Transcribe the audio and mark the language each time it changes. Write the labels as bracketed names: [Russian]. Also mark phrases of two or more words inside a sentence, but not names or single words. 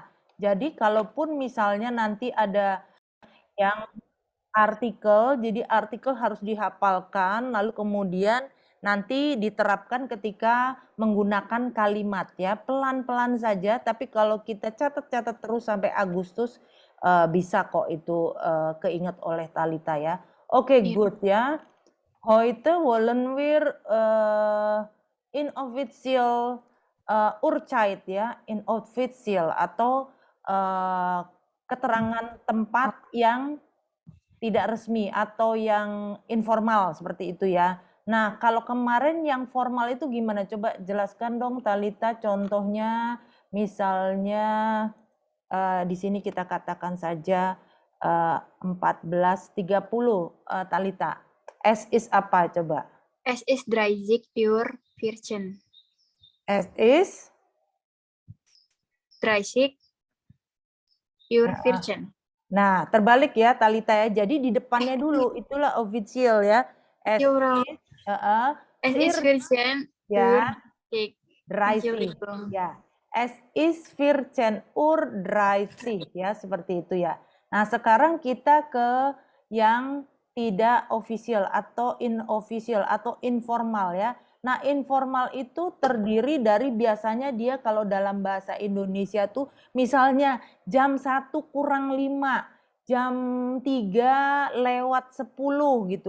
[Indonesian] Jadi kalaupun misalnya nanti ada yang artikel, jadi artikel harus dihafalkan, lalu kemudian nanti diterapkan ketika menggunakan kalimat ya, pelan-pelan saja, tapi kalau kita catat-catat terus sampai Agustus, bisa kok itu keinget oleh Talita ya. Oke, good ya. [German] Heute wollen wir inofficial Uhrzeit [Indonesian] ya, inofficial atau keterangan tempat yang tidak resmi atau yang informal seperti itu ya. Nah, kalau kemarin yang formal itu gimana? Coba jelaskan dong Talita contohnya Misalnya di sini kita katakan saja 14.30 Talita. [German] Es is [Indonesian] apa coba? [German] Es ist 30 Uhr 14. Es is 30 Uhr 14. [Indonesian] Nah, terbalik ya Talita ya. Jadi di depannya dulu itulah official ya. [German] Es [Indonesian] Ya, Bro. [German] is Es ist 14 [Indonesian] ya, [German] Uhr 30. [Indonesian] 30 ya. [German] Es ist 14 Uhr 30 [Indonesian] ya, seperti itu ya. Nah, sekarang kita ke yang tidak official atau inofficial atau informal ya. Nah, informal itu terdiri dari biasanya dia kalau dalam bahasa Indonesia tuh misalnya jam 1 kurang 5, jam 3 lewat 10 gitu.